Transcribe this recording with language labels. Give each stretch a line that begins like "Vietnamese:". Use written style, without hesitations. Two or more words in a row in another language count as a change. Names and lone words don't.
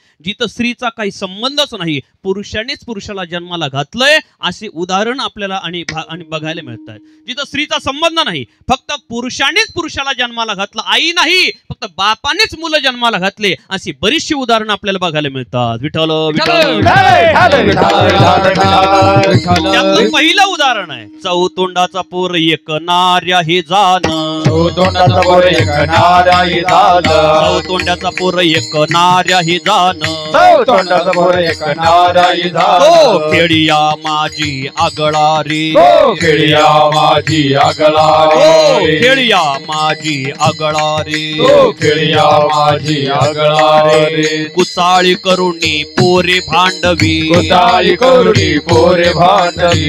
Marathi: जिथं स्त्रीचा काही संबंधच नाही, पुरुषानेच पुरुषाला जन्माला घातलंय असे उदाहरण आपल्याला आणि बघायला मिळत आहे. जिथं स्त्रीचा संबंध नाही, फक्त पुरुषानेच पुरुषाला जन्माला घातलं, आई नाही फक्त बापानेच मुलं जन्माला घातले, अशी बरीचशी उदाहरणं आपल्याला बघायला मिळतात. विठ्ठल विठ्ठल. त्यातलं पहिलं उदाहरण आहे चौतोंडाचा पोर एक नार्या हे जाण. चौतोंडाचा पोर एक नार्या हे जाण. चौतोंडाचा पोर एक नार्या हे जाण. चौतोंडाचा पोर एक नार्या हे जाण. तो खेळिया माझी आगळा रे. तो खेळिया माझी आगळा रे. खेळिया माझी आगळा रे. तो खेळिया माझी आगळा रे. कुचाळी करुणी पोरे भांडवी. कुचाळी करुणी पोरे भांडवी.